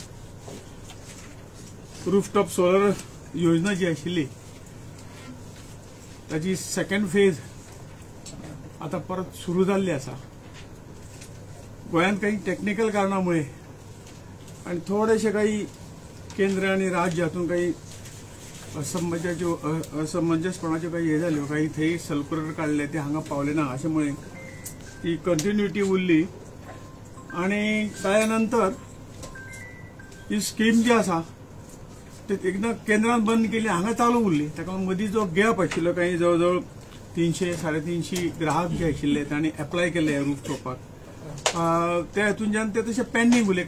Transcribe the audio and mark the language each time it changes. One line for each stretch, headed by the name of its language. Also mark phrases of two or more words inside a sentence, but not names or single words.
English: rooftop solar
Konkani: योजना जी आशिल्ली ताची
English: second phase
Konkani: आता परत सुरू झाली असा. गोंयांत काही टेक्निकल कारणामुळे आणि थोडेसे काही केंद्र आणि राज्य हातून काही असमंजसपणाच्यो काही हे जाल्यो, काही थंय सर्क्युलर काढले ते हांगा पावले ना, अशामुळे ती कंटिन्युटी उरली. आणि ताच्या ही स्कीम जी आसा ती एकदा केंद्रान बंद केली, हांगा चालू उरली. ताका मदीं जो गॅप आशिल्लो काही जवळ 300-350 ग्राहक जे आशिल्ले तांणी एप्लाय केले रूफटॉपाक, त्या हातूंतल्यान ते तशें पेंडींग उरले.